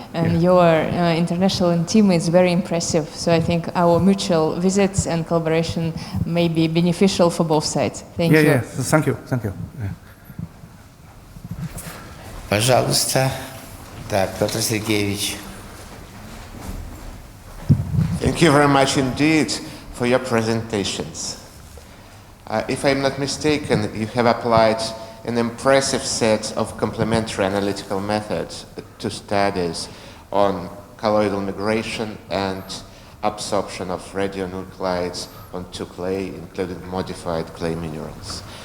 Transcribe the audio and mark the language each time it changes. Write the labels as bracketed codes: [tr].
[en] And your international team is very impressive. So I think our mutual visits and collaboration may be beneficial for both sides. Thank you. Yeah, thank you. Yeah. [ru] Пожалуйста, да, Петр Сергеевич. [en] Thank you very much indeed for your presentations. If I'm not mistaken, you have applied an impressive set of complementary analytical methods to studies on colloidal migration and absorption of radionuclides onto clay, including modified clay minerals.